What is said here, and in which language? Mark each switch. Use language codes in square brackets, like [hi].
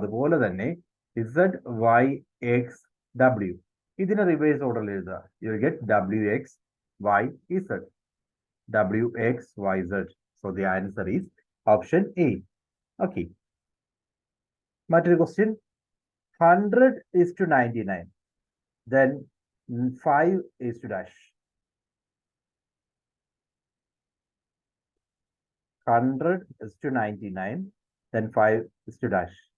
[ml] അതുപോലെ തന്നെ ZYXW ഇതിനെ റിവേഴ്സ് ഓർഡറിൽ എഴുതുക. [en] You will get WXYZ. WXYZ. So the answer is option A. Okay. [ml] മറ്റൊരു question, 100:99, [en] then 5:dash. 100:99, then 5:dash.